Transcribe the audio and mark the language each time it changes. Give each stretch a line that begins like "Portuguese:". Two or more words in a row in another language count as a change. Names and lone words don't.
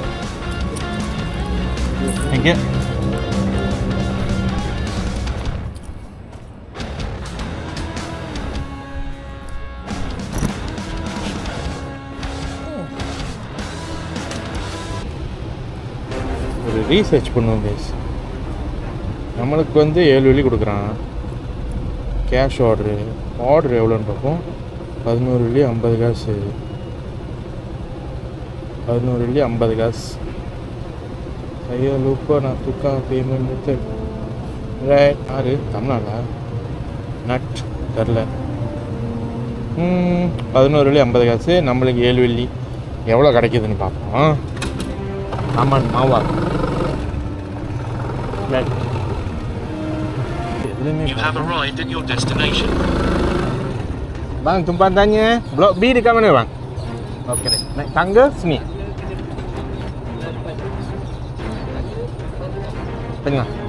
English: Thank you.
Tamil: ஒரு ரீசர்ச் பண்ணுவோம் கைஸ். நம்மளுக்கு வந்து 7 வெள்ளி கொடுக்குறான்
English: cash order
Tamil: எவ்வளோன்னு பார்ப்போம். 11 வெள்ளி 50 காசு. 11 வெள்ளி 50 காசு.
Malay: Saya lupa nak tukar
English: payment method. Right.
Tamil: யாரு தமிழ்நாடா? நட் தெரில. 11 வெள்ளி 50 காசு. நம்மளுக்கு 7 வெள்ளி எவ்வளோ கிடைக்குதுன்னு பார்ப்போம்.
Malay: Aman mawar.
English: You have arrived at your destination.
Malay: Bang, tempatannya blok B dekat mana bang? Okey deh. Naik tangga sini. Tengah.